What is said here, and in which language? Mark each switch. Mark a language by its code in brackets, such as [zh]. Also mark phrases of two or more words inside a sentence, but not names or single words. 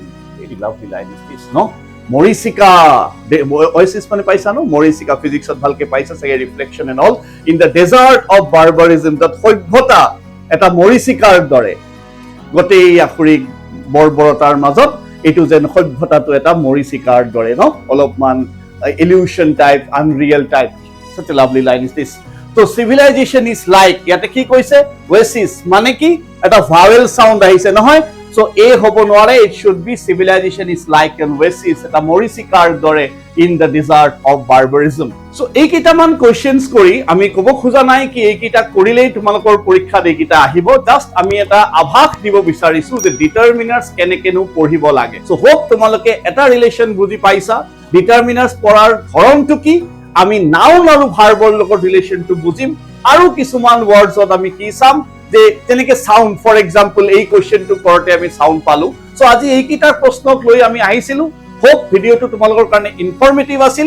[en] Very lovely line is this, no? [as] Morisika, oasis মানে পাইছা no? Morisika physics ভালকে পাইছা চাগে [en] reflection and all. In the desert of barbarism, that [as] সভ্যতা এটা মৰিচিকাৰ দৰে গোটেই আফ্ৰিক বৰ্বৰতাৰ মাজত এটো যেন সভ্যতাটো এটা মৰিচিকাৰ দৰে ন অলপমান [en] illusion type, unreal type. Such a lovely line is this. So civilization is like, [as] ইয়াতে কি কৈছে oasis মানে কি এটা [en] vowel sound [as] আহিছে নহয়, so a হ'ব নোৱাৰে, [en] it should be civilization is like an oasis, [as] এটা মৰিচিকাৰ দৰে [en] in the desert of barbarism. [as] So এইকেইটামান questions কৰি আমি ক'ব খোজা নাই কি এইকেইটা কৰিলেই তোমালোকৰ পৰীক্ষাত এইকেইটা আহিব, জাষ্ট আমি এটা আভাস দিব বিচাৰিছো যে ডিটাৰমিনাৰ্ছ কেনেকেনো পঢ়িব লাগে. [en] So hope [as] তোমালোকে এটা ৰিলেশ্যন বুজি পাইছা, ডিটাৰমিনাৰ্ছ পঢ়াৰ ধৰণটো কি, আমি নাউন আৰু ভাৰ্বৰ লগত ৰিলেশ্যনটো বুজিম, আৰু কিছুমান ৱৰ্ডছত আমি কি চাম যে যেনেকে সাউন্ড, [en] for example [as] এই কোৱেশ্চনটো কৰতে আমি সাউন্ড পালো. সো আজি এইকেইটাৰ প্ৰশ্নক লৈ আমি আহিছিলো, হোপ ভিডিঅটো তোমালোকৰ কাৰণে ইনফৰমেটিভ আছিল.